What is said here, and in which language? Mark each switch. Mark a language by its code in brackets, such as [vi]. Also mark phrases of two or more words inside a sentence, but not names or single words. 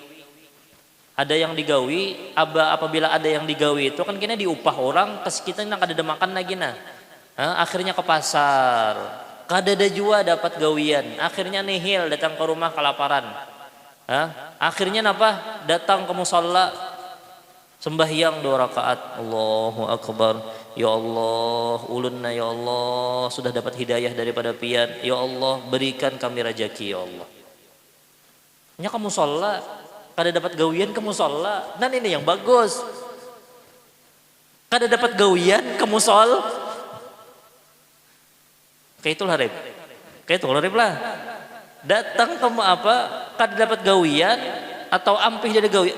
[bjn] Ada yang digawi, apabila ada yang digawi itu kan kena diupah orang, kita nang kada ada makan lagi nah. Akhirnya ke pasar, kada ada jua dapat gawian, akhirnya nihil datang ke rumah kelaparan. Akhirnya napa? Datang ke musalla sembahyang 2 rakaat. [ar] الله أكبر. يا الله, [bjn] ulunna [ar] يا الله [bjn] sudah dapat hidayah daripada pian. [ar] يا الله, [bjn] berikan kami rezeki [ar] يا الله. [bjn] Nya ke musalla kada dapat gawian ke musalla. Dan ini yang bagus. Kada dapat gawian ke musol. Kayak itulah rib. Kayak itulah rib lah. Datang ke apa? Kada dapat gawian atau ampih dari gawian.